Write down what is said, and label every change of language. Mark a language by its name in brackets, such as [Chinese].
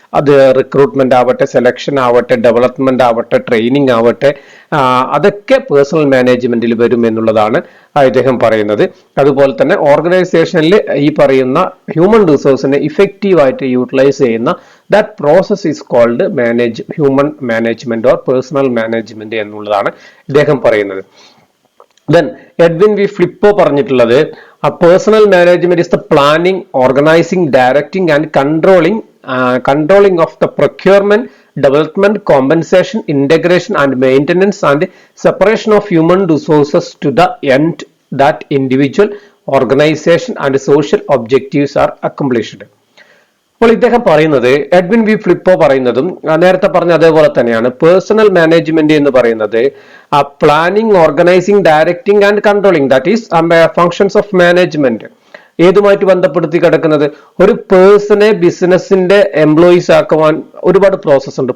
[Malayalam] അത് റിക്രൂട്ട്മെന്റ് ആവട്ടെ, സെലക്ഷൻ ആവട്ടെ, ഡെവലപ്മെന്റ് ആവട്ടെ, ട്രെയിനിങ് ആവട്ടെ, അതൊക്കെ പേഴ്സണൽ മാനേജ്മെന്റിൽ വരും എന്നുള്ളതാണ് അദ്ദേഹം പറയുന്നത്. അതുപോലെ തന്നെ ഓർഗനൈസേഷനിൽ ഈ പറയുന്ന ഹ്യൂമൻ റിസോഴ്സിനെ ഇഫക്റ്റീവായിട്ട് യൂട്ടിലൈസ് ചെയ്യുന്ന [English] that process is called human management or personnel management [Malayalam] എന്നുള്ളതാണ് ഇദ്ദേഹം പറയുന്നത്. [English] then Edwin V Flippo [Malayalam] പറഞ്ഞിട്ടുള്ളത് [English] Personnel management is the planning, organising, directing and controlling of the procurement, development, compensation, integration and maintenance and separation of human resources to the end that individual, organization and social objectives are accomplished. [Malayalam] അപ്പോൾ ഇദ്ദേഹം പറയുന്നത്, Edwin V ഫ്ലിപ്പോ പറയുന്നതും നേരത്തെ പറഞ്ഞ അതേപോലെ തന്നെയാണ്. [English] personnel management [Malayalam] എന്ന് പറയുന്നത് [English] Planning, organising, directing and controlling, that is functions of management. [Malayalam] ഏതുമായിട്ട് ബന്ധപ്പെടുത്തി കിടക്കുന്നത്? ഒരു പേഴ്സണെ ബിസിനസിന്റെ എംപ്ലോയീസ് ആക്കുവാൻ ഒരുപാട് പ്രോസസ് ഉണ്ട്.